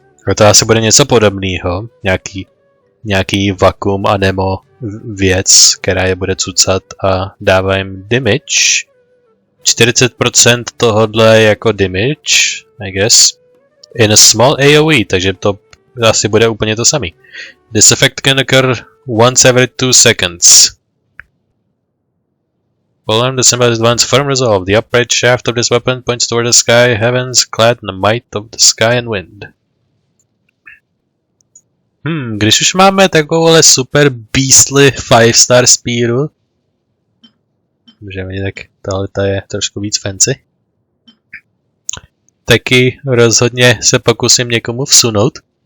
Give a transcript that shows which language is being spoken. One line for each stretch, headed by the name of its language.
Czech: A to asi bude něco podobného, nějaký vakuum anemo věc, která je bude cucat a dává jim damage. 40% tohodle jako damage,
English: I guess. In a small AoE,
Czech: takže to asi bude úplně to samý.
English: This effect can occur once every 2 seconds. Polarm, the symbol advance firm resolve. The upright shaft of this weapon points toward the sky, heavens, clad in the might of the sky and wind.
Czech: Když už máme takovouhle
English: super beastly 5-star speedu,
Czech: můžeme tak tohle je trošku víc fancy, taky rozhodně se pokusím někomu vsunout.